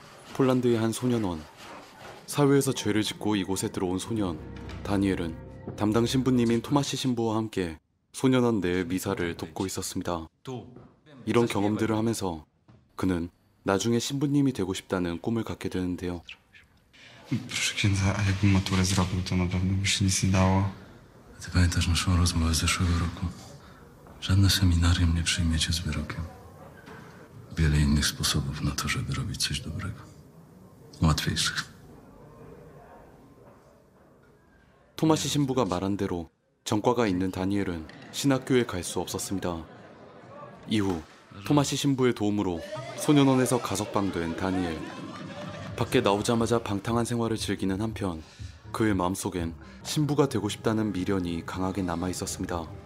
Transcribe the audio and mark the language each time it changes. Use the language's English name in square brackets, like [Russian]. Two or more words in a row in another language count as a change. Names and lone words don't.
[Korean] 폴란드의 한 소년원. 사회에서 죄를 짓고 이곳에 들어온 소년 다니엘은 담당 신부님인 토마시 신부와 함께 소년원 내의 미사를 돕고 있었습니다. 이런 경험들을 하면서 그는 나중에 신부님이 되고 싶다는 꿈을 갖게 되는데요. [Polish] Proszę księdza, a jakbym maturę zrobił, to na pewno by się nic nie dało. Ty pamiętasz naszą rozmowę z zeszłego roku? Żadne seminarium nie przyjmie cię z wyrokiem. Wiele innych sposobów na to, żeby robić coś dobrego. łatwiejszych. [Korean] 토마시 신부가 말한 대로 전과가 있는 다니엘은 신학교에 갈 수 없었습니다. 이후 토마시 신부의 도움으로 소년원에서 가석방된 다니엘. 밖에 나오자마자 방탕한 생활을 즐기는 한편 그의 마음속엔 신부가 되고 싶다는 미련이 강하게 남아 있었습니다.